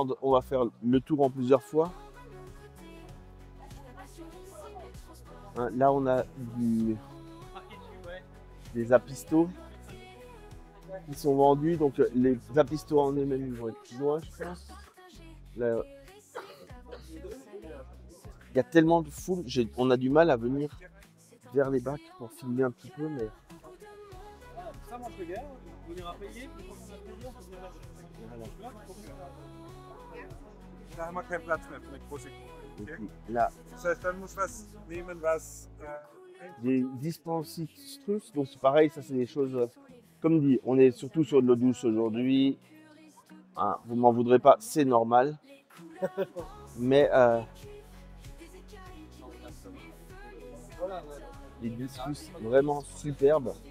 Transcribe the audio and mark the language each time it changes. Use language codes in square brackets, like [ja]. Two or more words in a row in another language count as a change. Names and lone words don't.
[fr] On va faire le tour en plusieurs fois. Là, on a des apistos qui sont vendus. Donc les apistos en eux-mêmes ils vont être plus loin, je pense. Là, il y a tellement de foule, on a du mal à venir vers les bacs pour filmer un petit peu, mais [de] Da haben wir keinen Platz mehr für eine große Gruppe. Okay? [fr] là, [de] Das heißt, dann muss was nehmen, was. [fr] des dispensistrus, donc c'est pareil, ça c'est des choses, comme dit, on est surtout sur de l'eau douce aujourd'hui. Vous m'en voudrez pas, c'est normal. Mais les discus vraiment superbes.